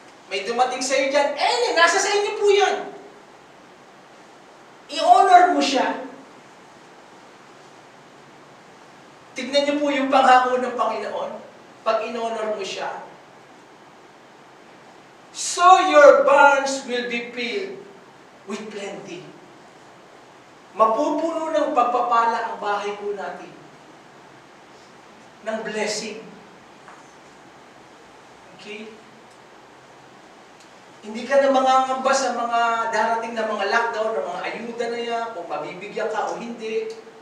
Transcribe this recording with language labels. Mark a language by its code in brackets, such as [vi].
[tl] May dumating sa iyo dyan. Nasa sa inyo po yan. I-honor mo siya. Tignan niyo po yung pangako ng Panginoon. Pag in-honor mo siya. [en] So your barns will be filled with plenty. [tl] Mapupuno ng pagpapala ang bahay po natin. Ng blessing. Okay? Hindi ka na mangangamba sa mga darating na mga lockdown, na mga ayuda na yan, kung mabibigyan ka o hindi.